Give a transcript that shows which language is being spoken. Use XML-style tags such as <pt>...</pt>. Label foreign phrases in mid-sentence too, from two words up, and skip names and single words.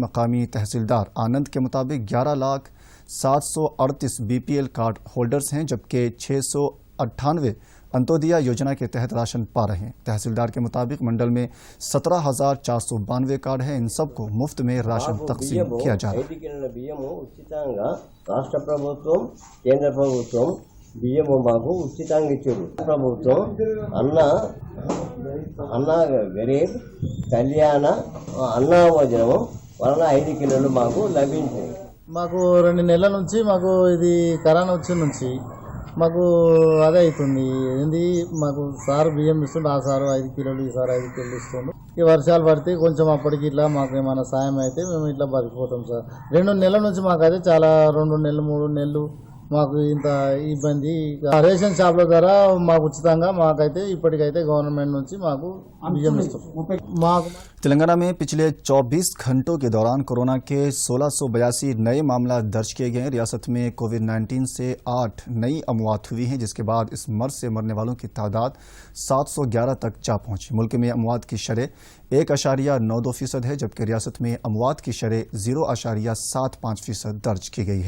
<ur>مقامی تحصیلدار آنند کے مطابق 11,738</ur> <en>BPL card holders</en> <ur>ہیں، جبکہ 698 انتودیا یوجنا کے تحت راشن پا رہے ہیں۔ تحصیلدار کے مطابق منڈل میں 17,492 کارڈ ہیں۔ ان سب کو مفت میں راشن تقسیم کیا جا رہا ہے۔</ur> <te>బియ్యము మాకు ఉచితంగా ఇచ్చారు ప్రభుత్వం అన్న గరీబ్ కళ్యాణ అన్న భోజనము వలన 5 కిలోలు మాకు లభించింది। మాకు 2 నెలల నుంచి మాకు ఇది కరోనా వచ్చిన నుంచి మాకు అదే అవుతుంది ఏంది, మాకు సారు బియ్యం ఇస్తుండే, ఆ సారు 5 కిలోలు, ఈ సారు 5 కిలోలు ఇస్తుండు। ఈ వర్షాలు పడితే కొంచెం అప్పటికి ఇట్లా మాకు ఏమైనా సాయం అయితే మేము ఇట్లా బతికిపోతాం సార్। 2 నెలల నుంచి మాకైతే చాలా 2 నెలలు 3 నెలలు మాకు ఇంత ఇబ్బంది।</te> <en>ration shops</en> <te>ద్వారా మాకు ఉచితంగా మాకైతే ఇప్పటికైతే గవర్నమెంట్ నుంచి మాకు బియ్యం ఇస్తారు। మాకు</te> <ur>تلنگانہ میں پچھلے 24 گھنٹوں کے دوران کورونا کے 1682 نئے معاملات درج کیے گئے۔ ریاست میں کووڈ-19 سے 8 نئی اموات ہوئی ہیں، جس کے بعد اس مرض سے مرنے والوں کی تعداد 711 تک جا پہنچی۔ ملک میں اموات کی شرح 1.92% ہے، جبکہ ریاست میں اموات کی شرح 0.75% درج کی گئی ہے۔</ur>